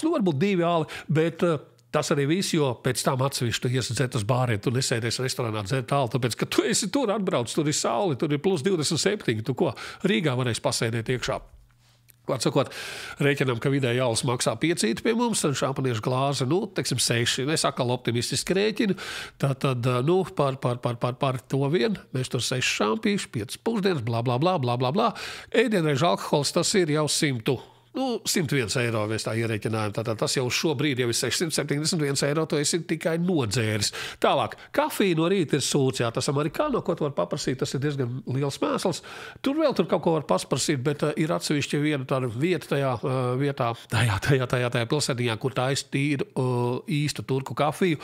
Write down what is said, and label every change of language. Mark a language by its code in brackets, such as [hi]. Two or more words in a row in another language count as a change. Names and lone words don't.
[lv] Varbūt 2 ali, bet tas arī viss, jo pēc tam atsevišķi tu iesi dzert uz bāriem, tu nesēdies restorānā dzert alu, tāpēc, ka tu esi tur atbrauc, tur ir sauli, tur ir plus 27, tu ko Rīgā varēsi pasēdēt iekšā. Atsakot, rēķinām, ka vidēji alus maksā 5 pie mums, un šampaniešu glāze, teiksim 6. Es atkal optimistiski rēķinu. Tātad, par to vien, mēs tur 6 šampīši, 5 pusdienas, bla, bla, bla, bla, bla, bla. Ēdienreiz alkohols, tas ir jau 101 eiro mēs tā ierēķinājām. Tātad tas jau šobrīd jau ir 671 eiro, to esi tikai nodzēris. Tālāk, kafija no rīta ir sūds, jā, tas amerikāno, ko tu var paprasīt, tas ir diezgan liels mēsls. Tur kaut ko var pasprasīt, bet ir atsevišķi viena tāda vieta tajā vietā, tajā pilsētiņā, kur tā īstu turku kafiju.